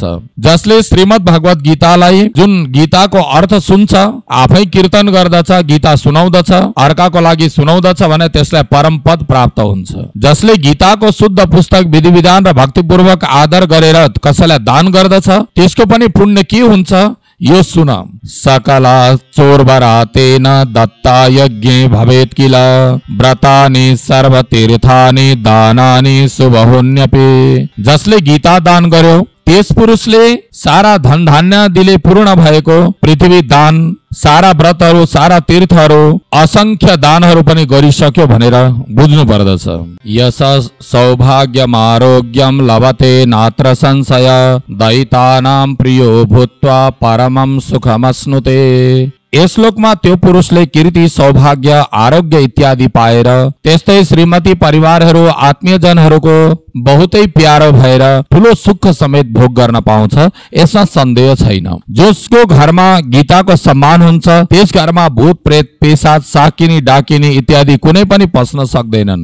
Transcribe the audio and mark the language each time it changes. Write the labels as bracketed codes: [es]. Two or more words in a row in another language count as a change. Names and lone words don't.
[ne] जसले श्रीमद् भगवत गीतालाई, जुन गीताको अर्थ सुन्छ, आफै कीर्तन गर्दछ, गीता सुनाउँदछ, अर्काको लागि सुनाउँदछ भने त्यसलाई परम पद प्राप्त हुन्छ। जसले गीताको शुद्ध पुस्तक विधि विधान र भक्तिपूर्वक आदर गरेर कसैलाई दान गर्दछ त्यसको पनि पुण्य के हुन्छ यो सुन। [sa] सकला चोर्वरातेन दत्ता यज्ञे भवेत् किल व्रतानि सर्वतीर्थानि दानानि शुभहुन्यपि। [ne] जसले गीता दान गर्यो त्यस पुरुषले सारा धन धान्य दिले पूर्ण भएको पृथ्वी दान, सारा व्रतहरू, सारा तीर्थहरू, असंख्य दानहरू पनि गरिसक्यो भनेर बुझ्नु पर्दछ। [sa] यस सौभाग्यम आरोग्यम लभते नात्र संशय दैतानां प्रियो भूत्वा परमं सुखमश्नुते। [ne] यस श्लोकमा त्यो पुरुषले कीर्ति, सौभाग्य, आरोग्य इत्यादि पाएर त्यस्तै श्रीमती परिवारहरू, आत्मीयजनहरूको बहुतै प्यारो भएर ठुलो सुख समेत भोग गर्न पाउँछ, यसमा सन्देह छैन। जसको घरमा गीताको सम्मान हुन्छ त्यस घरमा भूत प्रेत, पेशाच, साकिनी, डाकिनी इत्यादि कुनै पनि पस्न सक्दैनन्।